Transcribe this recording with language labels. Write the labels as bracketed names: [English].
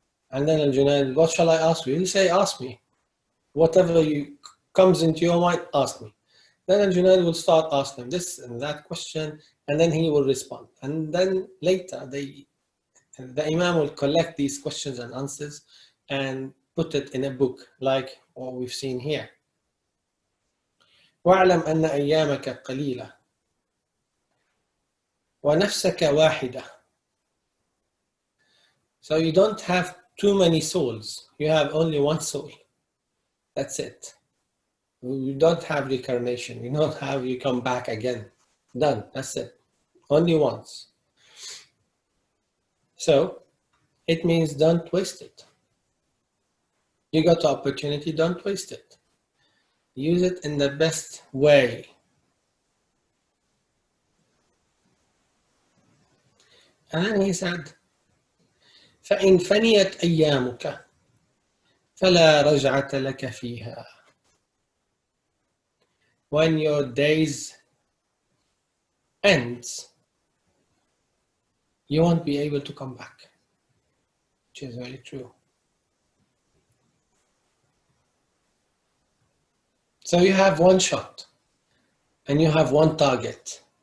[English] And then al-Junaid, what shall I ask you? He'll say, ask me. Whatever comes into your mind, ask me. Then al-Junaid will start asking this and that question, and then he will respond. And then later, the Imam will collect these questions and answers and put it in a book, like what we've seen here. [Arabic] واعلم أن أيامك قليلة ونفسك واحدة. [English] So you don't have too many souls. You have only one soul. That's it. You don't have reincarnation. You don't have you come back again. Done. That's it. Only once. So it means don't waste it. You got the opportunity, don't waste it. Use it in the best way. And then he said, [Arabic] فإن فنيت أيامك فلا رجعة لك فيها. [English] When your days ends, you won't be able to come back, which is very true. So you have one shot and you have one target.